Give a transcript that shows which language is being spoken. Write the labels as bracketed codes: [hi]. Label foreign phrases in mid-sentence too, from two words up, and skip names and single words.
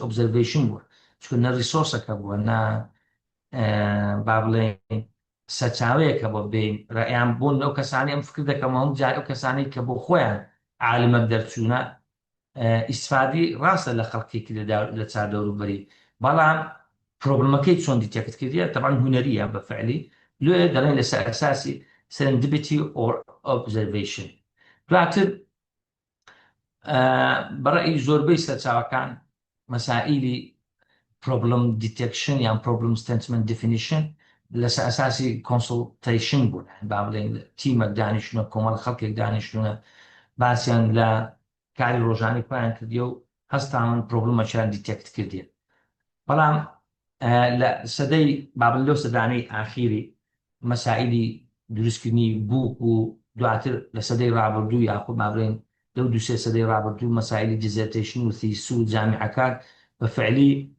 [ckb] ئۆبزەرویشن بووە چکە نە ریسۆرسەکە بووە نە با بڵێن سەرچاوەیەکە بۆ بین ڕێیان بوون ئەو کەسانی ئەم فکر دەکەمە هەم جار ئەو کەسانی کە بۆ خۆیان عالمە دەرچوونە ئیسفادی ڕاستە لە خەڵکێکی لە چاردەوروبەری بەڵام پرۆبلمەکەی چۆن دیتێکت کردیە تەبان هونەریە بە فعلی لێ دەڵێن لەسەر ئەساسی [en] serendipity or observation [ckb] دواتر بەڕێی زۆربەی سەرچاوەکان مەسائیلی [en] problem detection [ckb] یان [en] problem statement definition [ckb] لەسەر ئەساسی کۆنسڵتەیشن بوون با بڵێن تیمەک دانیشتونە کۆمەڵ خەڵکێک دانیشتونە باسییان لە کاری ڕۆژانی خۆیان کردیە و هەستان پرۆبلمەکیان دیتێکت کردیە بەڵام لە سەدەی بابل لەو سەدانەی ئاخیری مەسائیلی دروستکردنی بووک و دواتر لە سەدەی ڕابردوو یاخود مابرێن لەو دوسێ سەدەی ڕابردوو مەسائیلی دیزێرتیشن و تیس و جامیعەکان بە فعلی